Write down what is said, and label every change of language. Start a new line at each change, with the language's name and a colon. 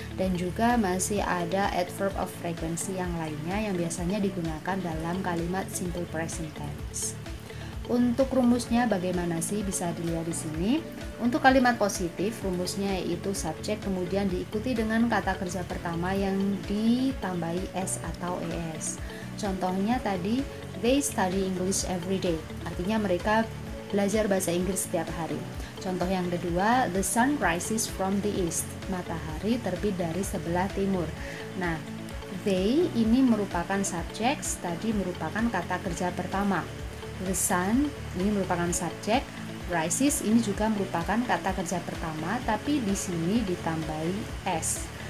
Indonesian: Dan juga masih ada adverb of frequency yang lainnya yang biasanya digunakan dalam kalimat simple present tense. Untuk rumusnya bagaimana sih, bisa dilihat di sini. Untuk kalimat positif, rumusnya yaitu subjek kemudian diikuti dengan kata kerja pertama yang ditambahi s atau es. Contohnya tadi,
English: they study English every day.
Indonesian: Artinya mereka belajar bahasa Inggris setiap hari. Contoh yang kedua,
English: the sun rises from the east.
Indonesian: Matahari terbit dari sebelah timur. Nah, they ini merupakan subjek, study merupakan kata kerja pertama. The sun ini merupakan subjek, rises ini juga merupakan kata kerja pertama, tapi di sini ditambahi s.